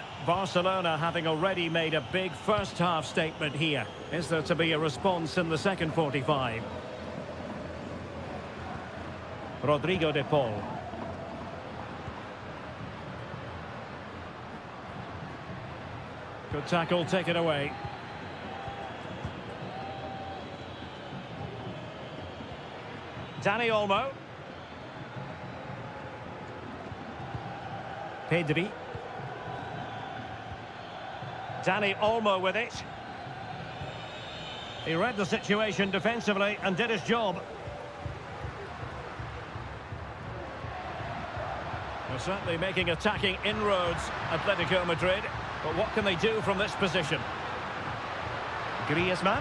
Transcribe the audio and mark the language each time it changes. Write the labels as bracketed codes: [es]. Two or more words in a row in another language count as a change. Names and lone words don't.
[en] Barcelona having already made a big first-half statement here. Is there to be a response in the second 45? Rodrigo de Paul. Good tackle, taken away. Dani Olmo. Pedri. Dani Olmo with it. He read the situation defensively and did his job. They're certainly making attacking inroads, Atletico Madrid. But what can they do from this position? Griezmann.